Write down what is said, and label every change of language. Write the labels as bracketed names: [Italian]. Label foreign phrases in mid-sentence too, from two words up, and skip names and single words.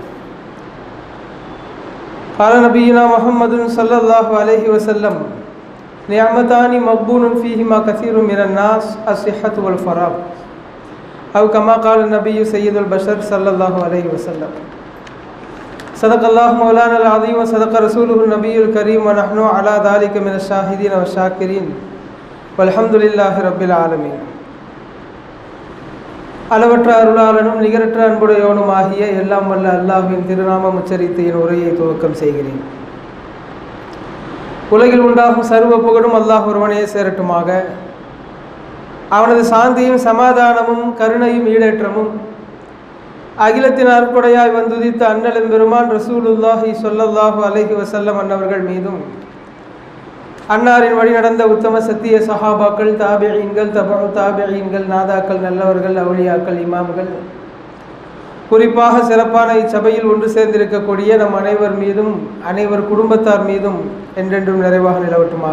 [Arabic] قال نبينا محمد صلى الله عليه وسلم نعمتان مغبون فيهما كثير من الناس الصحة والفراغ أو كما قال النبي سيد البشر صلى الله عليه وسلم صدق الله مولانا العظيم وصدق رسوله النبي الكريم ونحن على ذلك من الشاهدين والشاكرين والحمد لله رب العالمين. [Tamil] அளவற்ற அருளாளனும் நிகரற்ற அன்புடையவனும் ஆகிய எல்லாம் வல்ல அல்லாஹ்வின் திருநாமம் உச்சரித்து என் உரையை துவக்கம் செய்கிறேன். உலகில் உண்டாகும் சர்வ புகழும் அல்லாஹ் ஒருவனே சேரட்டுமாக. அவனது சாந்தியும் சமாதானமும் கருணையும் ஈடேற்றமும் அகிலத்தின் அற்புடையாய் வந்துதித்த அண்ணலும் பெருமான் [Arabic] رسول الله صلى الله عليه وسلم [Tamil] அன்னவர்கள் மீதும் அன்னாரின் வழி நடந்த உத்தம சத்திய சஹாபாக்கள், தாபிஈன்கள், தபஉ தாபிஈன்கள், நாதாக்கள், நல்லவர்கள், அவுலியாக்கள், இமாம்கள், குறிப்பாக சிறப்பான இச்சபையில் ஒன்று சேர்ந்திருக்கக்கூடிய நம் அனைவர் மீதும் அனைவர் குடும்பத்தார் மீதும் என்றென்றும் நிறைவாக நிலவட்டுமாக.